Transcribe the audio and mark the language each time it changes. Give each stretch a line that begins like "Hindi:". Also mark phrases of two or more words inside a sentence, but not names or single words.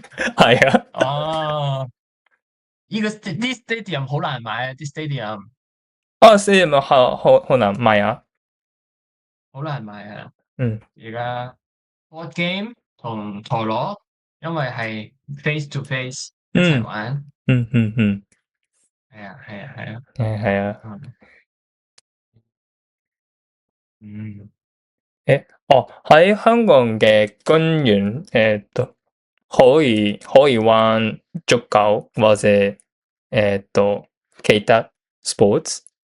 Cantonese: 係啊，哦，呢個啲 stadium 好難買啊，啲 stadium。啊，CM 好難買啊。好難買啊！嗯而家
English: board game
Cantonese: 同陀螺，因為係
English: face to face
Cantonese: 一齊嗯玩，嗯嗯嗯，係啊係啊係啊，係啊。嗯嗯，喺香港嘅公園，可以玩足球或者其他 sports。